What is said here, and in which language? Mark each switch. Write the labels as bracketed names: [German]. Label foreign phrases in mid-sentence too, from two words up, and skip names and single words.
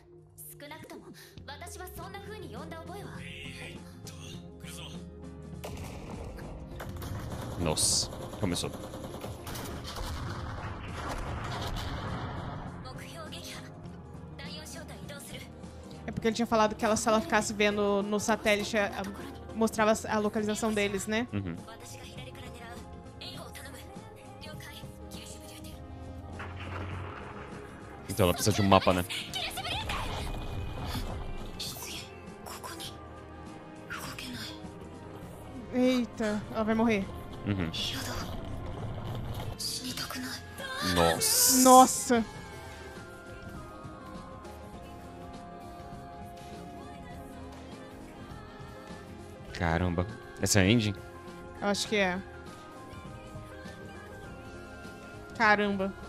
[Japanese] 少なくとも私はそんな風に呼んだ覚えは。来るぞ。 [Portuguese] Nossa, começou. [Japanese] 目標撃破。第4小隊移動する。 [Portuguese] É porque ele tinha falado que se ela ficasse vendo no satélite, mostrava a localização deles, né? Uhum. [Japanese] 私が左から狙う。援護を頼む。了解。キルシブリューテル。 [Portuguese] Então ela precisa de um mapa, né? [Japanese] キルシブリューテル。ここに動けない。 [Portuguese] Eita, ela vai morrer. Uhum. [Japanese] 嫌だ。死にたくない。 [Portuguese] Nossa. Nossa! Caramba. Essa é a engine? Eu acho que é. Caramba.